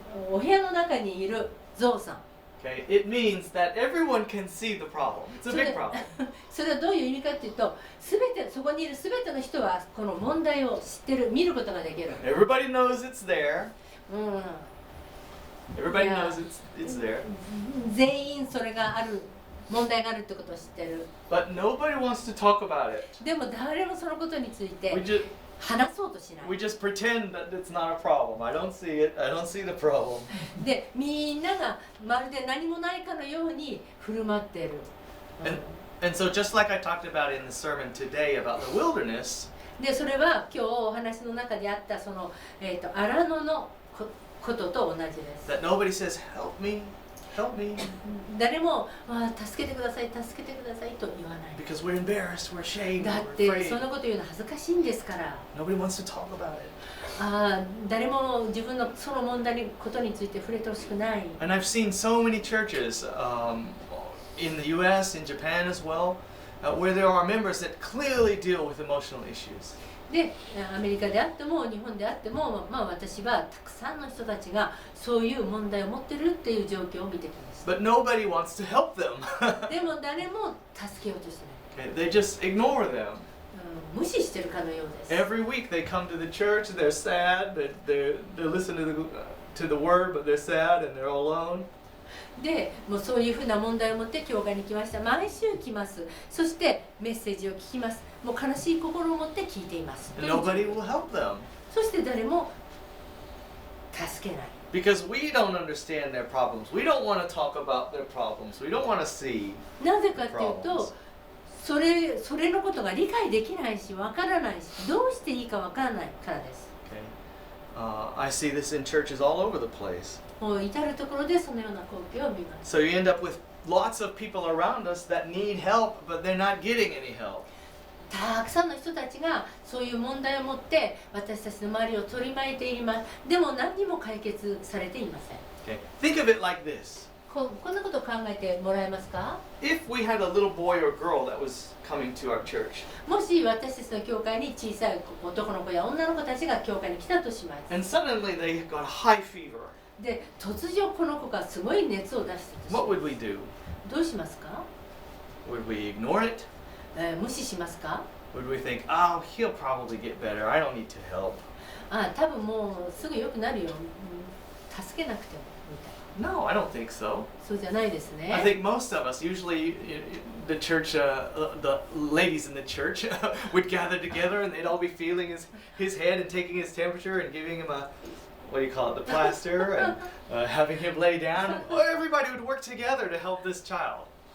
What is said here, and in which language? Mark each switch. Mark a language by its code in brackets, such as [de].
[ja] お部屋の中にいるゾウさん。 [en] Okay, it means that everyone can see the problem. It's a big problem. [ja] それはどういう意味かっていうと、そこにいるすべての人はこの問題を知ってる、見ることができる。 [en] Everybody knows it's there. うん。 Everybody knows it's there. [ja] 全員それがある、問題があるってことを知ってる。 [en] But nobody wants to talk about it. [ja] でも誰もそのことについて 話そうとしない。 [en] We just pretend that it's not a problem. I don't see it. I don't see the problem. [ja] で、みんながまるで何もないかのように振る舞っている。 [en] And so just like I talked about in the sermon today about the wilderness. [ja] で、それは今日お話の中であったその荒野のことと同じです。 [en] That nobody says, "Help me, help me." [ja] 誰も助けてください、助けてくださいと言わない。 [en] Because we're embarrassed, we're ashamed, [ja] だっ [en] we're [ja] て [en] afraid. [ja] そんなこと言うの恥ずかしいんですから。 [en] Nobody wants to talk about it. [ja] 誰も自分のその問題ことについて触れてほしくない。 [en] And I've seen so many churches in the U.S., in Japan as well, where there are members that clearly deal with emotional issues. [ja] で、アメリカであっても日本であっても、私はたくさんの人たちがそういう問題を持ってるっていう状況を見てきました。 [en] But nobody wants to help them. [ja] でも誰も助けようとしてない。 [en] Okay, they just ignore them. [ja] 無視してるかのようです。 [en] Every week they come to the church, they're sad, they're listening to the word, but they're sad and they're alone. [ja] で、もうそういうふうな問題を持って教会に来ました。毎週来ます。そしてメッセージを聞きます。もう悲しい心を持って聞いています。 [en] Nobody will help them. [ja] そして誰も助けない。 [en] Because we don't understand their problems. We don't want to talk about their problems. We don't want to see. [ja] なぜかっていうと、それのことが理解できないし、わからないし、どうしていいかわからないからです。 [en] Okay. I see this in churches all over the place. [ja] もう至るところでそのような光景を見ます。 [en] So you end up with lots of people around us that need help, but they're not getting any help. [ja] たくさんの人たちがそういう問題を持って私たちの周りを取り巻いています。でも何にも解決されていません。 [en] Okay. Think of it like this. [ja] こんなことを考えてもらえますか？ [en] If we had a little boy or girl that was coming to our church. [ja] もし私たちの教会に小さい男の子や女の子たちが教会に来たとします。 [en] And suddenly they got high fever. [ja] で、突如この子がすごい熱を出したとします。 [en] What would we do? [ja] どうしますか？ [en] Would we ignore it? [ja] 無視しますか？ [en] Would we think, oh, he'll probably get better. I don't need to help. [ja] 多分もうすぐ良くなるよ。助けなくてもみたいな。 [en] No, I don't think so. [ja] そうじゃないですね。 [en] I think most of us, usually the church, the ladies in the church would gather together and they'd all be feeling his head and taking his temperature and giving him a, what do you call it, the plaster and having him lay down. Everybody would work together to help this child.